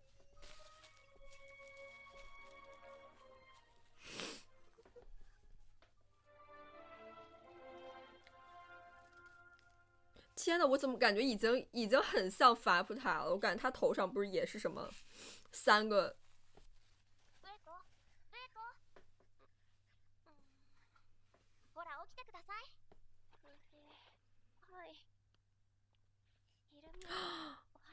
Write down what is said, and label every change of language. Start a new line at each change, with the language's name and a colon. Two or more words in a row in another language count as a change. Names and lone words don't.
Chinese: 天呐，我怎么感觉已经很像法普塔了？我感觉他头上不是也是什么3个？
Japanese: ほら起きてください。はい。イルミュイ。